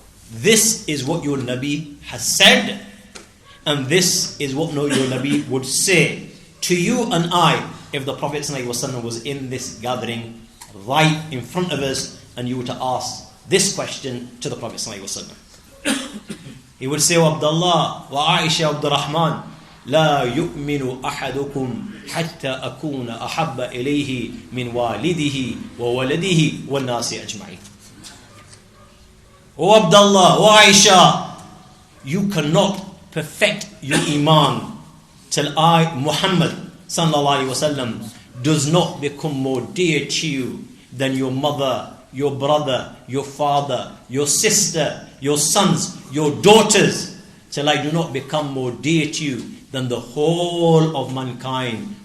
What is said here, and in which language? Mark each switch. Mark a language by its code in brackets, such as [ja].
[en] This is what your Nabi has said, and this is what your Nabi would say to you and I if the Prophet ﷺ was in this gathering right in front of us and you were to ask this question to the Prophet ﷺ. He would say, "O Abdullah, wa Aisha, Abdul Rahman, [ar] لا يؤمن أحدكم حتى أكون أحب إليه من والده وولده والناس أجمعين. [en] O Abdullah, O Aisha, you cannot perfect your iman till I, Muhammad sallallahu alaihi wasallam, does not become more dear to you than your mother, your brother, your father, your sister, your sons, your daughters, till I do not become more dear to you than the whole of mankind.